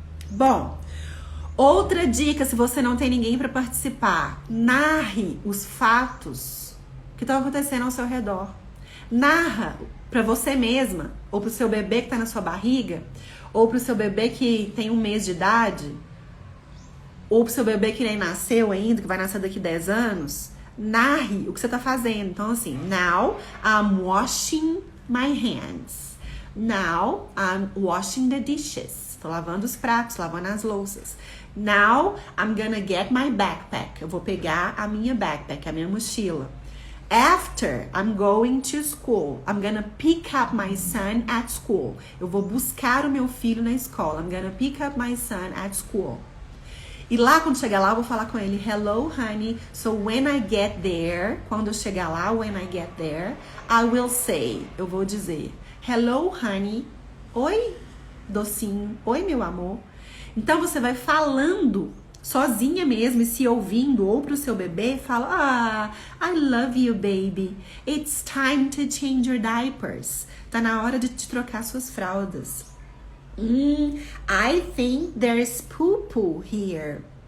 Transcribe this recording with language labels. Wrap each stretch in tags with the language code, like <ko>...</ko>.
<pt>Bom, outra dica, se você não tem ninguém para participar, narre os fatos que estão acontecendo ao seu redor. Narra para você mesma, ou para o seu bebê que está na sua barriga, ou para o seu bebê que tem 1 mês de idade, ou para o seu bebê que nem nasceu ainda, que vai nascer daqui 10 anos. Narre o que você está fazendo. Então, assim,</pt> <en>now I'm washing my hands. Now I'm washing the dishes.</en> <pt>Tô lavando os pratos, lavando as louças.</pt> <en>Now I'm gonna get my backpack.</en> <pt>Eu vou pegar a minha backpack, a minha mochila.</pt> <en>After I'm going to school, I'm gonna pick up my son at school.</en> <pt>Eu vou buscar o meu filho na escola.</pt> <en>I'm gonna pick up my son at school.</en> <pt>E lá, quando chegar lá, eu vou falar com ele,</pt> <en>hello, honey. So when I get there,</en> <pt>quando eu chegar lá,</pt> <en>when I get there, I will say,</en> <pt>eu vou dizer,</pt> <en>hello, honey.</en> <pt>Oi, docinho. Oi, meu amor. Então, você vai falando sozinha mesmo e se ouvindo, ou pro seu bebê, fala,</pt> <en>I love you, baby. It's time to change your diapers.</en> <pt>Tá na hora de te trocar suas fraldas.</pt> <en>I think there's poo-poo here.</en>